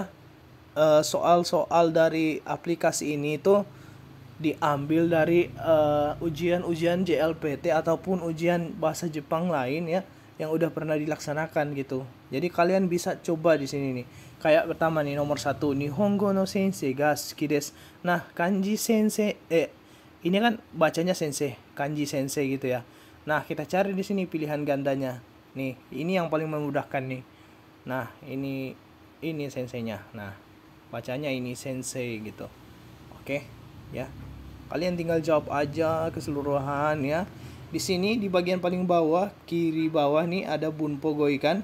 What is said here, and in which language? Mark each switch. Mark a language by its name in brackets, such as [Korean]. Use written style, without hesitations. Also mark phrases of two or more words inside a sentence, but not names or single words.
[Indonesian] Soal-soal dari aplikasi ini itu diambil dari ujian-ujian JLPT ataupun ujian bahasa Jepang lain ya yang udah pernah dilaksanakan gitu. Jadi kalian bisa coba di sini nih. Kayak pertama nih nomor 1, [Japanese] 日本語の先生が好きです. [Indonesian] Nah, kanji sensei ini kan bacanya sensei, kanji sensei gitu ya. Nah, kita cari di sini pilihan gandanya. Nih, ini yang paling memudahkan nih. Nah, ini senseinya. Nah, bacanya ini sensei gitu. Oke, ya. Kalian tinggal jawab aja keseluruhan ya. Di sini di bagian paling bawah, kiri bawah nih ada [Japanese] 文法語彙 [Indonesian] kan.